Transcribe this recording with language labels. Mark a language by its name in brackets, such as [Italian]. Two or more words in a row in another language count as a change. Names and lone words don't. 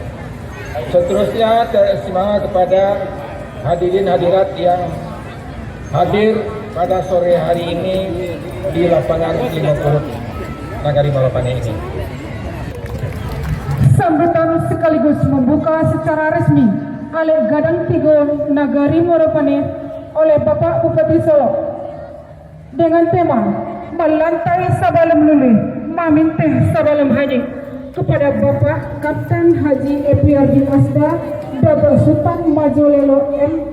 [Indonesian] Seterusnya teristimewa kepada hadirin hadirat yang hadir pada sore hari ini di lapangan 50 Nagari Moropaneh ini. Sambutan sekaligus membuka secara resmi oleh Gadang Tigo Nagari Moropaneh oleh Bapak Bupati Solo dengan tema Melantai Sabalem Luleh, Maminteh Sabalem Haji kepada Bapak Kapten Haji Efiardi Asda Datuk Sultan Majolelo M.